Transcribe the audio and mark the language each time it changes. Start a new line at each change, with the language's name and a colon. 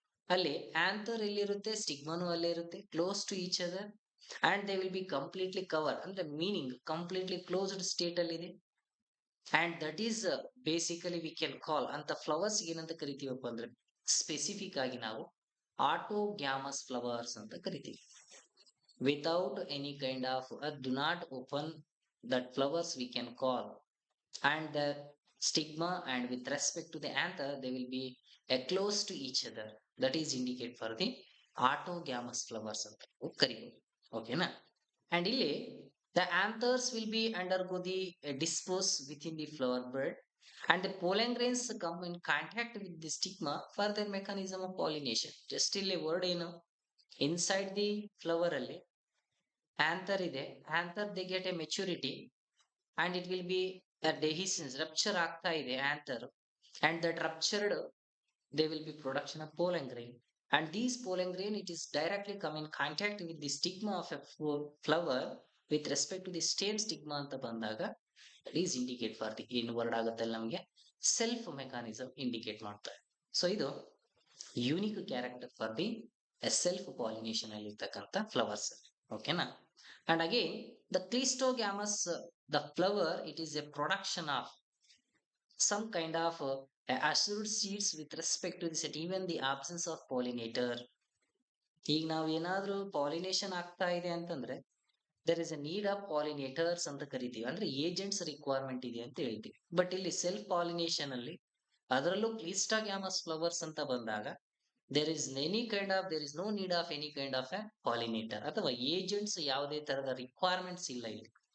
Kannada: ಅಲ್ಲಿ ಆಂಥರ್ ಎಲ್ಲಿರುತ್ತೆ, ಸ್ಟಿಗ್ಮಾನು ಅಲ್ಲೇ ಇರುತ್ತೆ,
English: close to each other,
Kannada: and they will be completely cover ಅಂದ್ರೆ ಮೀನಿಂಗ್ ಕಂಪ್ಲೀಟ್ಲಿ ಕ್ಲೋಸ್ಡ್ ಸ್ಟೇಟ್ ಅಲ್ಲಿ ಇದೆ. And that is basically we can call ಅಂತ ಫ್ಲವರ್ಸ್ ಏನಂತ ಕರಿತೀವಪ್ಪ ಅಂದ್ರೆ ಸ್ಪೆಸಿಫಿಕ್ ಆಗಿ ನಾವು ಆಟೋಗ್ಯಾಮಸ್ ಫ್ಲವರ್ಸ್ ಅಂತ ಕರಿತೀವಿ.
English: Without any kind of do not open that flowers we can call, and the stigma and with respect to the anther they will be close to each other, that is indicate for the autogamous flowers anta
Kannada: ಕರಿಬಹುದು. ಓಕೆನಾ?
English: and ಇಲ್ಲಿ the anthers will be undergo the dispose within the flower bud, and the pollen grains come in contact with the stigma for their mechanism of pollination. just ಇಲ್ಲಿ word ಏನು, inside the flower ಅಲ್ಲಿ anther ಇದೆ, anther they get a maturity and it will be a dehiscence, rupture ಆಗ್ತಾ ಇದೆ anther, and that ruptured they will be production of pollen grain, and these pollen grain it is directly come in contact with the stigma of a flower with respect to the stem stigma ಅಂತ ಬಂದಾಗ it is indicate for the
Kannada: ಏನು word ಆಗುತ್ತೆ ನಮಗೆ self mechanism indicate ಮಾಡ್ತಾರೆ. So ಇದು unique character for the self pollination ಅಲ್ಲಿ ಇರ್ತಕ್ಕಂಥ flowers. ಓಕೆನಾ?
English: and again the clistogamous the flower it is a production of some kind of assured seeds with respect to this even the absence of pollinator.
Kannada: ಈಗ ನಾವ್ ಏನಾದ್ರೂ pollination ಆಗ್ತಾ ಇದೆ ಅಂತಂದ್ರೆ
English: there is a need of pollinators
Kannada: ಅಂತ ಕರಿತೀವಿ, ಅಂದ್ರೆ agents requirement ಇದೆ ಅಂತ ಹೇಳ್ತೀವಿ. ಬಟ್ ಇಲ್ಲಿ ಸೆಲ್ಫ್ ಪಾಲಿನೇಷನ್ ಅಲ್ಲಿ ಅದರಲ್ಲೂ ಕ್ಲಿಸ್ಟಾಗ್ಯಾಮಸ್ ಫ್ಲವರ್ಸ್ ಅಂತ ಬಂದಾಗ
English: there is no need of any kind of a pollinator
Kannada: ಅಥವಾ ಏಜೆಂಟ್ಸ್ ಯಾವುದೇ ತರದ ರಿಕ್ವೈರ್ಮೆಂಟ್ಸ್ ಇಲ್ಲ ಇಲ್ಲಿ.